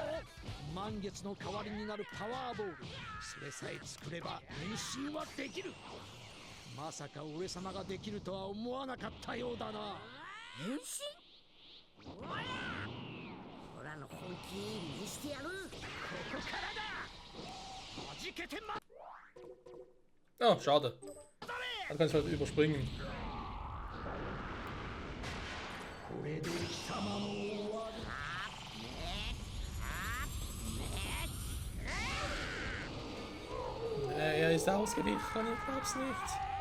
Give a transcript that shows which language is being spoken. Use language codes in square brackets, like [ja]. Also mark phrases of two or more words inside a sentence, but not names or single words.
[ja] 満月の代わりになるパワーボール、それさえ作れば変身はできる。まさか俺様ができるとは思わなかったようだな。変身？オラの本気見してやる。ここからだ。弾けてま。 [de] Oh, schade. Da kannst du halt überspringen. Er ist ausgewichen, ich glaub's nicht.